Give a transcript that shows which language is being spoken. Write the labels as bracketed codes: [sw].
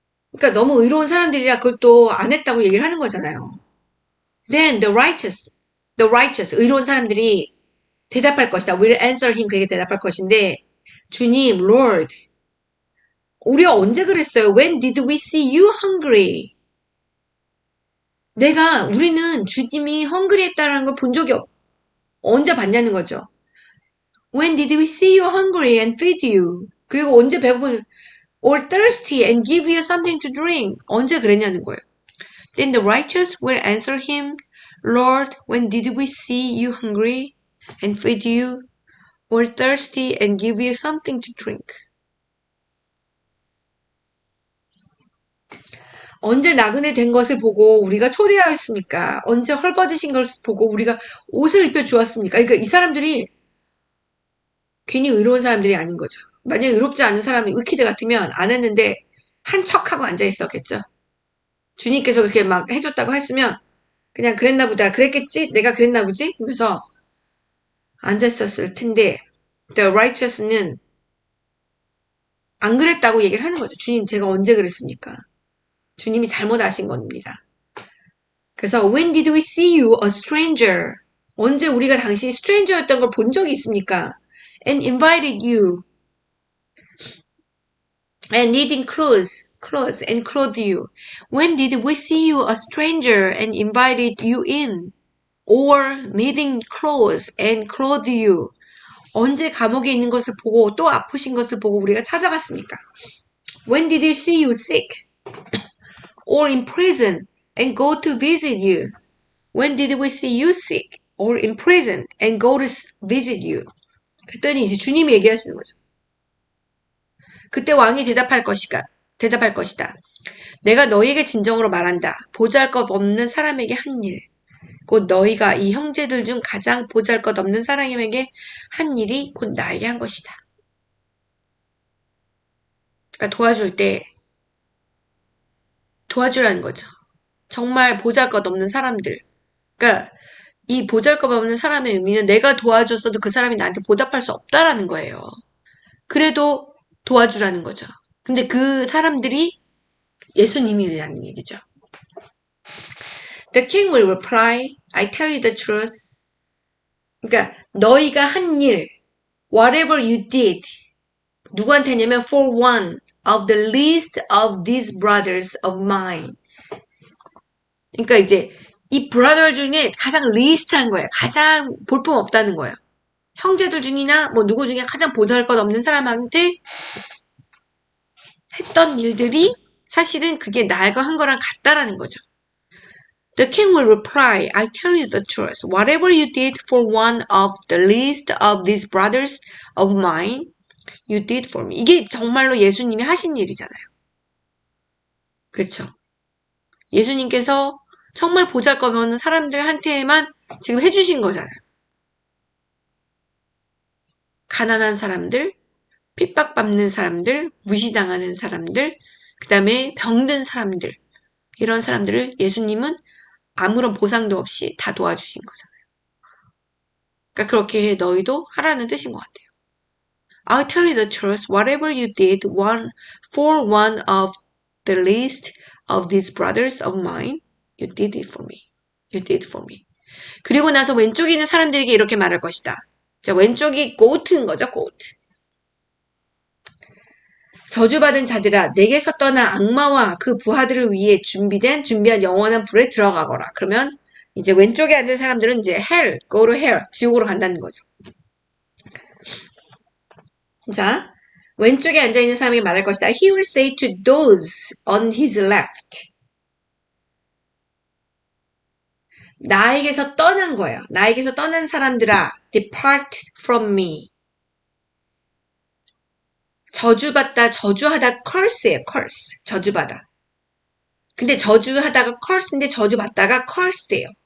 [ko] 그러니까 너무 의로운 사람들이라 그것도 안 했다고 얘기를 하는 거잖아요. [en] Then the righteous, [ko] 의로운 사람들이 대답할 것이다. [en] will answer him, [ko] 그에게 대답할 것인데 주님, Lord, 우리가 언제 그랬어요? [en] When did we see you hungry? [ko] 우리는 주님이 헝그리 했다는 걸 본 적이 언제 봤냐는 거죠. [en] When did we see you hungry and feed you? [ko] 그리고 언제 배고픈, [en] or thirsty and give you something to drink? [ko] 언제 그랬냐는 거예요. [en] Then the righteous will answer him, Lord, when did we see you hungry and feed you, or thirsty and give you something to drink? [ko] 언제 나그네 된 것을 보고 우리가 초대하였습니까? 언제 헐벗으신 것을 보고 우리가 옷을 입혀 주었습니까? 그러니까 이 사람들이 괜히 의로운 사람들이 아닌 거죠. 만약에 의롭지 않은 사람이 위키드 같으면 안 했는데 한 척하고 앉아 있었겠죠. 주님께서 그렇게 막 해줬다고 했으면 그냥 그랬나 보다. 그랬겠지? 내가 그랬나 보지? 그래서 앉아 있었을 텐데 [en] The righteous [ko] 는 안 그랬다고 얘기를 하는 거죠. 주님, 제가 언제 그랬습니까? 주님이 잘못하신 겁니다. [en] 그래서 When did we see you a stranger? [ko] 언제 우리가 당신이 stranger였던 걸 본 적이 있습니까? [en] And invited you and needing clothes and clothed you. When did we see you a stranger and invited you in? Or needing clothes and clothed you. [ko] 언제 감옥에 있는 것을 보고 또 아프신 것을 보고 우리가 찾아갔습니까? [en] When did we see you sick or in prison and go to visit you? When did we see you sick or in prison and go to visit you? [ko] 그랬더니 이제 주님이 얘기하시는 거죠. 그때 왕이 대답할 것이다. 내가 너희에게 진정으로 말한다. 보잘것없는 사람에게 한 일. 곧 너희가 이 형제들 중 가장 보잘것없는 사람에게 한 일이 곧 나에게 한 것이다. 그러니까 도와줄 때 도와주라는 거죠. 정말 보잘것없는 사람들. 그러니까 이 보잘것없는 사람의 의미는 내가 도와줬어도 그 사람이 나한테 보답할 수 없다라는 거예요. 그래도 도와주라는 거죠. 근데 그 사람들이 예수님이라는 얘기죠. [en] The king will reply, I tell you the truth. [ko] 그러니까 너희가 한 일, [en] whatever you did, [ko] 누구한테 했냐면 [en] for one of the least of these brothers of mine. [ko] 그러니까 이제 이 브라더 중에 가장 리스트한 거예요. 가장 볼품 없다는 거예요. 형제들 중이나 뭐 누구 중에 가장 보잘것없는 사람한테 했던 일들이 사실은 그게 나가 한 거랑 같다라는 거죠. The king will reply, I tell you the truth. Whatever you did for one of the least of these brothers of mine, you did for me. 이게 정말로 예수님이 하신 일이잖아요. 그렇죠? 예수님께서 정말 보잘것없는 사람들한테만 지금 해주신 거잖아요. 가난한 사람들, 핍박받는 사람들, 무시당하는 사람들, 그 다음에 병든 사람들, 이런 사람들을 예수님은 아무런 보상도 없이 다 도와주신 거잖아요. 그러니까 그렇게 너희도 하라는 뜻인 것 같아요. [en] I'll tell you the truth. Whatever you did for one of the least of these brothers of mine, you did it for me. You did for me. [ko] 그리고 나서 왼쪽에 있는 사람들에게 이렇게 말할 것이다. 자, 왼쪽이 고트인 거죠, 고트. 저주받은 자들아, 내게서 떠난 악마와 그 부하들을 위해 준비한 영원한 불에 들어가거라. 그러면 이제 왼쪽에 앉은 사람들은 이제 [en] hell, go to hell, [ko] 지옥으로 간다는 거죠. 자, 왼쪽에 앉아있는 사람이 말할 것이다. [en] He will say to those on his left. [ko] 나에게서 떠난 거예요. 나에게서 떠난 사람들아, [en] depart from me. [ko] 저주받다, 저주하다, curse예요, curse. 저주받아. 근데 저주하다가 curse인데 저주받다가 cursed예요.